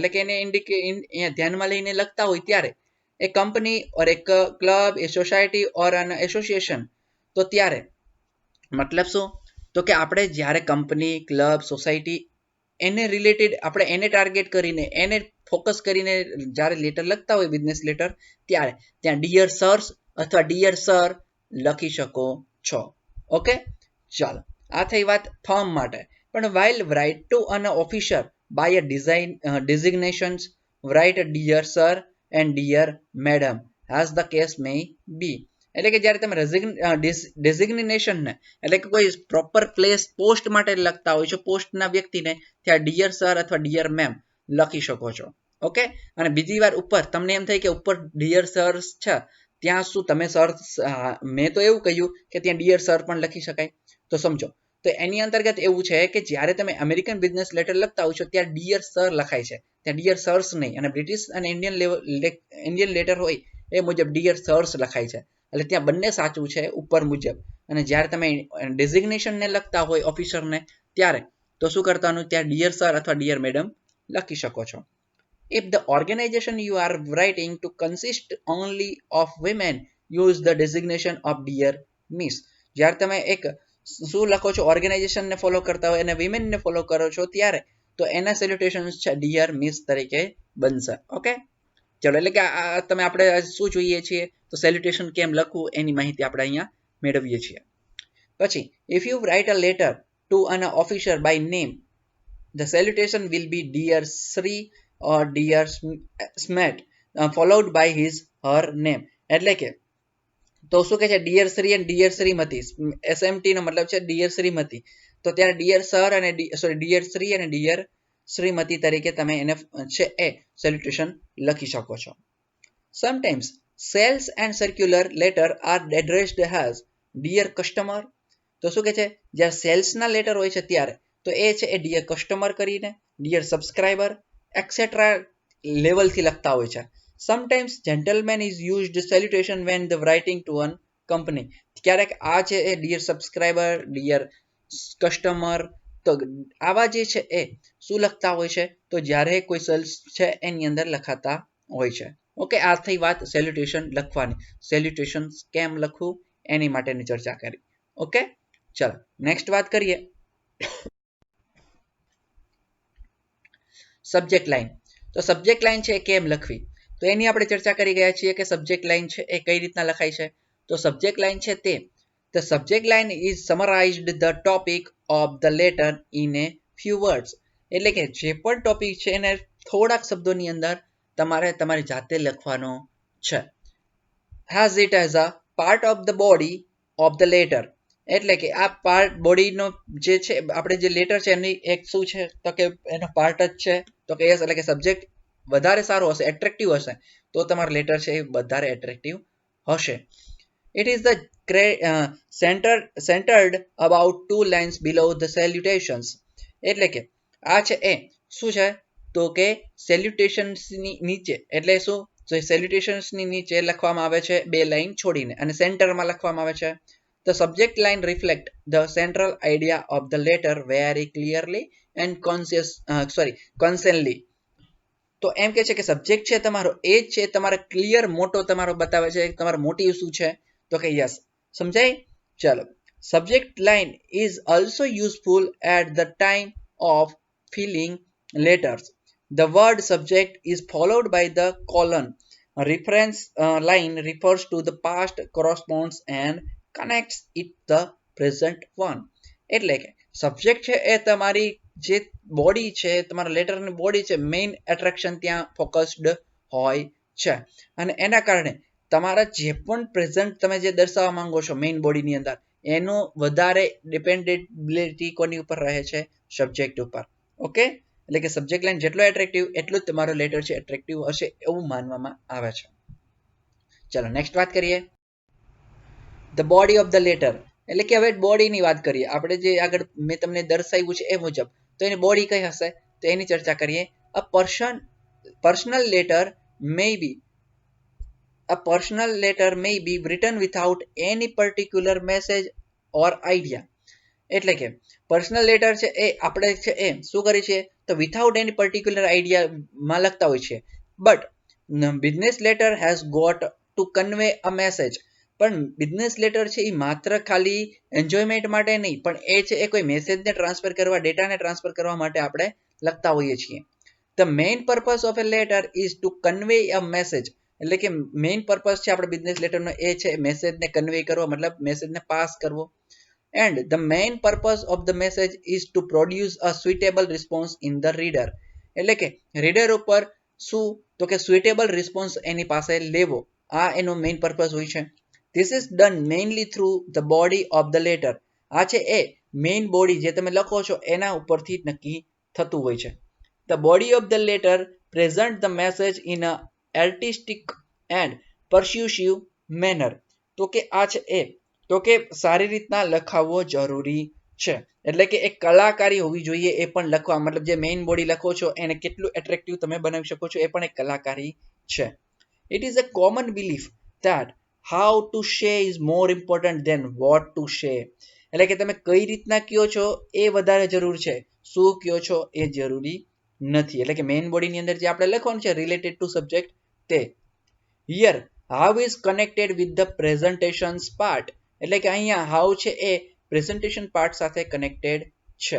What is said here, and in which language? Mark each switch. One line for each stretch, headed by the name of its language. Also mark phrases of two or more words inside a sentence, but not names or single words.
Gujarati: એટલે કે એને ધ્યાનમાં લઈને લખતા હોય ત્યારે એ કંપની ઓર એક ક્લબ, એ
English: society or an association,
Gujarati: તો ત્યારે મતલબ શું, તો કે આપણે જ્યારે કંપની, ક્લબ, સોસાયટી એને રિલેટેડ આપણે એને ટાર્ગેટ કરીને એને ફોકસ કરીને જ્યારે લેટર લખતા હોય
English: business letter
Gujarati: ત્યારે ત્યાં
English: dear sirs
Gujarati: અથવા
English: dear sir
Gujarati: લખી શકો છો. ઓકે, ચાલો આ થઈ વાત ફોર્મ માટે.
English: પણ while write to an officer by a designations, write dear sir and dear madam as the case may be.
Gujarati: એટલે કે જ્યારે તમે ડેઝિગ્નેશન ને એટલે કે કોઈ
English: proper place post
Gujarati: માટે લખતા હોય છો, પોસ્ટના વ્યક્તિને ત્યાં
English: dear sir
Gujarati: અથવા
English: dear ma'am
Gujarati: લખી શકો છો. ઓકે, અને બીજી વાર ઉપર તમને એમ થાય કે ઉપર
English: dear sir
Gujarati: છે ત્યાં શું તમે સર, મેં તો એવું કહ્યું કે ત્યાં
English: dear sir
Gujarati: પણ લખી શકાય, તો સમજો. તો એની અંતર્ગત એવું છે કે જ્યારે તમે
English: American business letter
Gujarati: લખતા હોય છો ત્યાં
English: dear sir
Gujarati: લખાય છે, ત્યાં
English: dear sirs
Gujarati: નહીં. અને બ્રિટિશ અને
English: Indian letter
Gujarati: હોય એ મુજબ
English: dear sirs
Gujarati: લખાય છે, એટલે ત્યાં બંને સાચું છે ઉપર મુજબ. અને જ્યારે તમે ડેઝિગ્નેશનને લખતા હોય ઓફિસરને ત્યારે તો શું કરવાનું, ત્યાં
English: dear sir
Gujarati: અથવા
English: dear madam
Gujarati: લખી શકો છો.
English: If the organization you are writing to consist only of women, use the designation of dear miss.
Gujarati: જ્યારે તમે એક શું લખો છો ઓર્ગેનાઇઝેશનને ફોલો કરતા હોય અને વિમેનને ફોલો કરો છો ત્યારે તો એના સેલ્યુટેશન્સ છે
English: dear miss
Gujarati: તરીકે બનશે. ઓકે ચલો, એટલે કે તમે આપણે શું જોઈએ છીએ તો સેલ્યુટેશન કેમ લખવું એની માહિતી આપણે અહીંયા મેળવીએ છીએ.
English: પછી if you write a letter to an officer by name, the salutation will be dear Sri or dear Smet followed by his her name.
Gujarati: એટલે કે તો શું કહે છે ડિયર શ્રી અને ડિયર શ્રીમતી, એસએમટી નો મતલબ છે ડિયર શ્રીમતી, તો ત્યારે
English: dear sir
Gujarati: અને ડિયર શ્રી અને ડિયર શ્રીમતી તરીકે તમે એને છે એ સેલ્યુટેશન લખી શકો છો.
English: sometimes sales and circular letter are addressed as dear customer.
Gujarati: તો શું કહે છે જ્યારે સેલ્સના લેટર હોય છે ત્યારે તો એ છે એ
English: dear customer
Gujarati: કરીને
English: dear subscriber etcetera
Gujarati: લેવલથી લખતા હોય છે.
English: Sometimes gentleman is used salutation when the writing to an company.
Gujarati: ક્યારેક આ છે એ
English: dear subscriber dear customer
Gujarati: તો આવા જે છે એ શું લખતા હોય છે તો જ્યારે કોઈ સેલ્સ છે એની અંદર લખાતા હોય છે. ઓકે, આ થઈ વાત સેલ્યુટેશન લખવાની. સેલ્યુટેશન કેમ લખવું એની માટેની ચર્ચા કરી. ઓકે ચલો નેક્સ્ટ વાત કરીએ
English: subject line.
Gujarati: તો
English: subject line
Gujarati: છે એ કેમ લખવી તો એની આપણે ચર્ચા કરી ગયા છીએ કે
English: subject line
Gujarati: છે એ કઈ રીતના લખાય છે.
English: તો સબ્જેક્ટ લાઈન
Gujarati: છે તે
English: the subject line is summarized the topic of the letter in a few words.
Gujarati: એટલે કે જે પણ ટોપિક છે એને થોડાક શબ્દોની અંદર તમારે તમારી જાતે લખવાનો છે.
English: has it as a part of the body of the letter.
Gujarati: એટલે કે આ પાર્ટ બોડીનો જે છે આપણે જે લેટર છે એની એક શું છે તો કે એનો પાર્ટ જ છે તો કે યસ, એટલે કે સબ્જેક્ટ વધારે સારો હશે એટ્રેક્ટિવ હશે તો તમારો લેટર છે એ વધારે એટ્રેક્ટિવ હશે.
English: It is the centered about 2 lines below the salutations.
Gujarati: એટલે કે આ છે એ શું છે તો કે સેલ્યુટેશન્સની નીચે એટલે શું તો સેલ્યુટેશન્સની નીચે લખવામાં આવે છે 2 લાઈન છોડીને અને સેન્ટરમાં લખવામાં આવે છે.
English: The subject line reflect the central idea of the letter very clearly and consistently.
Gujarati: તો એમ કે છે કે સબ્જેક્ટ છે તમારો એ જ છે તમારે ક્લિયર મોટો તમારો બતાવે છે તમારો મોટિવ શું છે તો કે યસ સમજાય.
English: ચાલો, subject line is also useful at the time of filling letters. the word subject is followed by the colon. reference line refers to the past, corresponds and connects it the present one.
Gujarati: એટલે કે સબ્જેક્ટ છે એ તમારી જે બોડી છે તમારા લેટરની બોડી છે
English: main attraction
Gujarati: ત્યાં ફોકસ્ડ હોય છે અને એના કારણે તમારા જે પણ પ્રેઝન્ટ તમે જે દર્શાવવા માંગો છો મેઇન બોડીની અંદર એનું વધારે ડિપેન્ડેબિલિટી કોની ઉપર રહે છે સબ્જેક્ટ ઉપર. ઓકે, એટલે કે સબ્જેક્ટ લાઈન જેટલો એટ્રેક્ટિવ એટલું જ તમારો લેટર છે એટ્રેક્ટિવ હશે એવું માનવામાં આવે છે.
English: ચલો નેક્સ્ટ
Gujarati: વાત કરીએ
English: the body of the letter.
Gujarati: એટલે કે હવે બોડીની વાત કરીએ આપણે જે આગળ મેં તમને દર્શાવ્યું છે એ મુજબ તો એની બોડી કઈ હશે તો એની ચર્ચા કરીએ.
English: અ personal letter may be written without any particular message or idea.
Gujarati: એટલે કે
English: personal letter
Gujarati: છે એ આપણે છે એ શું કરીએ છીએ તો
English: without any particular
Gujarati: આઈડિયામાં લખતા હોય છે.
English: but business letter has got to convey a message.
Gujarati: પણ
English: business letter
Gujarati: છે એ માત્ર ખાલી એન્જોયમેન્ટ માટે નહીં પણ એ છે એ કોઈ મેસેજને ટ્રાન્સફર કરવા ડેટાને ટ્રાન્સફર કરવા માટે આપણે લખતા હોઈએ છીએ.
English: the main purpose of a letter is to convey a message.
Gujarati: એટલે કે
English: main purpose
Gujarati: છે આપણે બિઝનેસ લેટરનો એ છે મેસેજને કન્વે કરવો મતલબ મેસેજને પાસ કરવો.
English: And the main purpose of the message is to produce a suitable response in the reader.
Gujarati: એટલે કે રીડર ઉપર શું તો કે
English: suitable response
Gujarati: એની પાસે લેવો આ એનો મેઇન પર્પઝ હોય છે.
English: This is done mainly through the body of the letter.
Gujarati: આ છે એ
English: main body
Gujarati: જે તમે લખો છો એના ઉપરથી નક્કી થતું હોય છે. The body of the letter present the message in a artistic and persuasive manner. તો કે આ છે એ તો કે સારી રીતના લખાવવો જરૂરી છે. એટલે કે એક કલાકારી હોવી જોઈએ એ પણ લખવા મતલબ જે
English: main body
Gujarati: લખો છો એને કેટલું એટ્રેક્ટિવ તમે બનાવી શકો છો એ પણ એક કલાકારી છે.
English: It is a common belief that how to say is more important than what to say.
Gujarati: એટલે કે તમે કઈ રીતના કયો છો એ વધારે જરૂર છે, શું કયો છો એ જરૂરી નથી. એટલે કે મેઇન બોડીની અંદર જે આપણે લખવાનું છે
English: related to subject
Gujarati: તે.
English: here how is connected with the presentations part.
Gujarati: એટલે કે અહીંયા હાઉ છે એ
English: presentation part
Gujarati: સાથે કનેક્ટેડ છે.